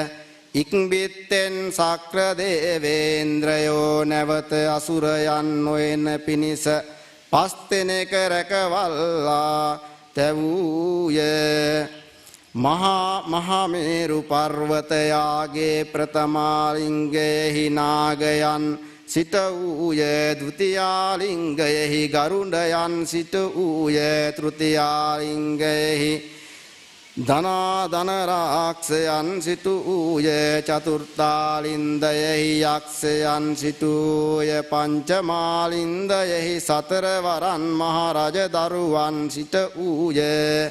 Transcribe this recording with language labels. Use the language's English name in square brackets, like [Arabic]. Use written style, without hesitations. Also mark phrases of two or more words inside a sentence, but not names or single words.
[Sinhala] ඉක්බිත්තෙන් සක්‍ර දේවේන්ද්‍රයෝ නැවත අසුරයන් නොයන පිණිස පස් දෙනෙක රැකවල්ලා තැවූය. මහා මේරු පර්වතයාගේ ප්‍රථමාලිංගයෙහි නාගයන් සිට වූයේ. ဒုတိ යාලිංගයෙහි ගරුඩයන් සිට වූයේ. තෘතිය යාලිංගයෙහි ධනාධන රාක්ෂයන් සිට වූයේ. චතුර්ථාලින්දයෙහි යක්ෂයන් සිට වූයේ. පංචමාලින්දයෙහි සතරවරන් මහරජ දරුවන් සිට වූයේ.